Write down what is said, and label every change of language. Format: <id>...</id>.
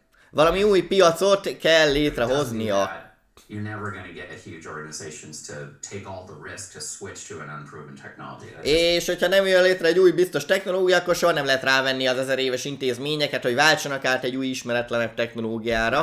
<hu>Valami új piacot kell létrehoznia.</hu> <en>You're never going to get a huge organizations to take all the risk to switch to an unproven technology.</en> <hu>És hogyha nem jön létre egy új biztos technológia, akkor soha nem lehet rávenni az 1000 éves intézményeket, hogy váltsanak át egy új ismeretlenebb technológiára.</hu>